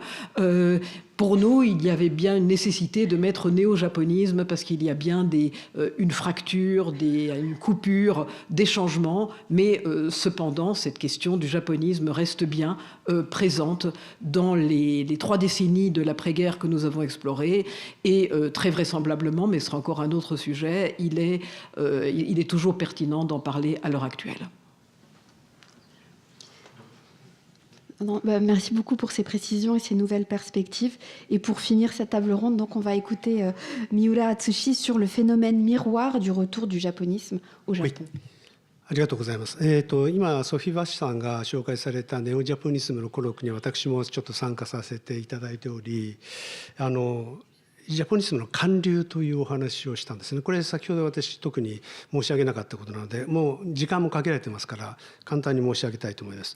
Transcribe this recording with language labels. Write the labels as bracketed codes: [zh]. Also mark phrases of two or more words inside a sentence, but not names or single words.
[fr] Pour nous, il y avait bien une nécessité de mettre néo-japonisme parce qu'il y a bien une fracture, une coupure, des changements, mais cependant, cette question du japonisme reste bien présente dans les 3 décennies de l'après-guerre que nous avons explorées, et très vraisemblablement, mais ce sera encore un autre sujet, il est toujours pertinent d'en parler à l'heure actuelle. Non, merci beaucoup pour ces précisions et ces nouvelles perspectives. Et pour finir cette table ronde, donc on va écouter Miura Atsushi sur le phénomène miroir du retour du japonisme au Japon. Oui. [ja] ありがとうございます。今ソフィー・バッシュさんが紹介されたネオジャポニズムのコロックに私もちょっと参加させていただいており、ジャポニズムの韓流というお話をしたんですね。これ先ほど私特に申し上げなかったことなので、もう時間も限られてますから簡単に申し上げたいと思います。